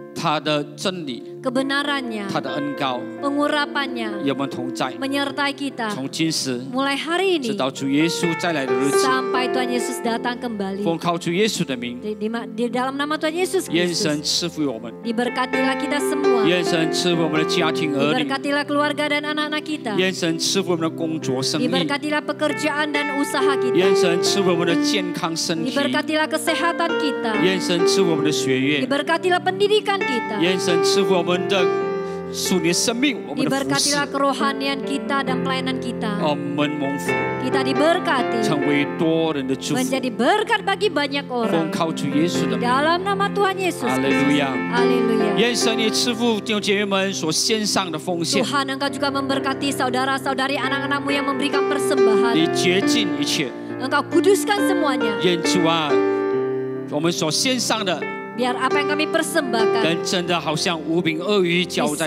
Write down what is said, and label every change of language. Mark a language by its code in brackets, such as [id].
[zh] 他的真理、 [id] kebenarannya, [zh] 他的恩高， [id] pengurapannya, [zh] 与我们同在， [id] menyertai kita [zh] 从今时 [id] mulai hari [zh] 直 [id] ini [zh] 到主耶稣再来的日子， [id] sampai Tuhan Yesus datang kembali. [zh] 奉靠主耶稣的名， [id] Di dalam nama Tuhan Yesus [zh] 愿神 [id] Kristus, [zh] 赐福我们， [id] diberkatilah kita semua, [zh] 愿神赐福我们的家庭儿女， [id] diberkatilah keluarga dan anak-anak kita, [zh] 愿神赐福我们的工作生意， [id] diberkatilah pekerjaan dan usaha [zh] 愿 [id] kita, [zh] 神赐福我们的健康身体， [id] diberkatilah kesehatan kita, [zh] 愿神赐福我们的学业， [id] diberkatilah pendidikan kita, [zh] 愿神赐福我们的属灵生命，我们的服饰， [id] diberkatilah kerohanian kita dan pelayanan kita. [zh] 我们蒙福， [id] Kita diberkati [zh] 成为多人的祝福， [id] menjadi berkat bagi banyak [zh] 奉 [id] orang. [zh] 靠主耶稣的名， [id] dalam nama Tuhan Yesus [zh] 哈利路 [id] Kristus. [zh] 亚。 [id] Haleluya. [zh] 愿神也赐福弟兄姐妹们所献上的奉献， [id] Tuhan, Engkau juga memberkati saudara-saudari anak-anakmu yang memberikan persembahan. [zh] 你洁净一切。 [id] Engkau kuduskan semuanya. [zh] 愿主啊，我们所献上的， [id] Biar apa yang kami persembahkan [zh] 跟真的好像五饼二鱼交在